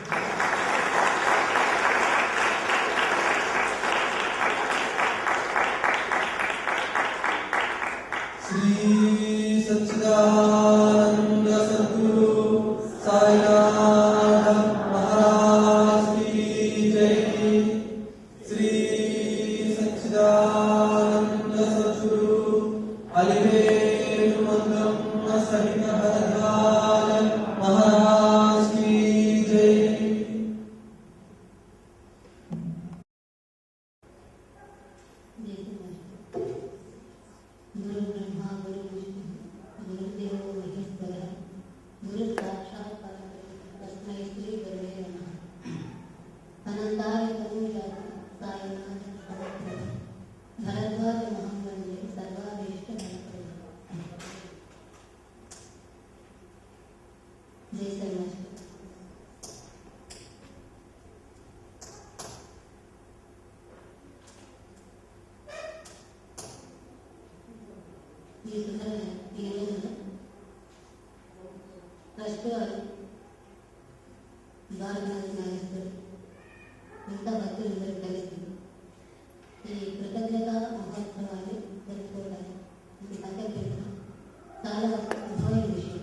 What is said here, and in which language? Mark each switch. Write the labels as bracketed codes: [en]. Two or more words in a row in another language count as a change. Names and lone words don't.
[hi] श्री सच्चिदानंद सद्गुरु साईनाथ महाराज की जय. श्री सच्चिदानंद सद्गुरु अलिवेलु मंगम्मा सहित भरद्वाज महाराज की जय. [sa] गुरु ब्रह्मा गुरु विष्णु गुरुदेवो महेश्वरः गुरु साक्षात् परब्रह्म तस्मै श्री गुरवे नमः. अनन्ताय तनूजाय साईनाथ समर्पयामि. भरद्वाज महामंडले सर्वाभीष्ट फलप्रदः. जय साई मास्टर. [te] ఈ రోజున ట్రస్ట్ వారు ద్వారనాథ నాగేశ్వరు మిగతా భక్తులందరూ కలిసి ఈ కృతజ్ఞత మహోత్సవాన్ని జరుపుకోవడానికి సంకల్పించడం చాలా శుభమైన విషయం.